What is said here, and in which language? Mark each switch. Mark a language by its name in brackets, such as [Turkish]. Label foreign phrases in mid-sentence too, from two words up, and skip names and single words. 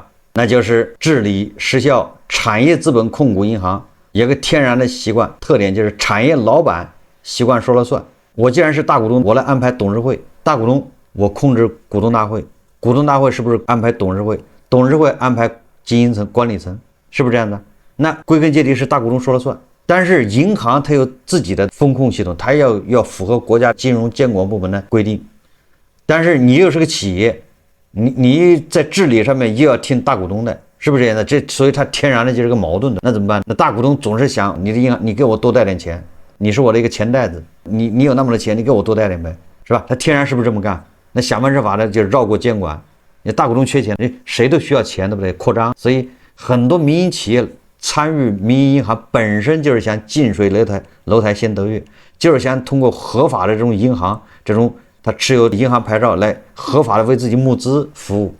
[Chinese] 那就是治理失效。產業資本控股銀行有個天然的習慣特點，就是產業老闆習慣說了算。我既然是大股東，我來安排董事會，大股東我控制股東大會，股東大會是不是安排董事會，董事會安排经營層、管理層，是不是這樣的？那歸根結底是大股東說了算。但是銀行它有自己的風控系統，它要符合國家金融監管部門的規定。但是你又是個企業，你在治理上面又要聽大股東的，是不是這樣的？所以它天然的就是个矛盾的。那怎么办？那大股東總是想你的银行，你給我多貸點錢，你是我的一個錢袋子，你有那麼多錢，你給我多貸點唄，是吧？他天然是不是這麼幹？那想方設法的就繞過監管。你大股東缺錢，誰都需要錢，對不對？擴張，所以很多民營企業參與民營銀行本身就是想近水樓台先得月，就是想通過合法的這種銀行，這種他持有銀行牌照來合法的為自己募資服務。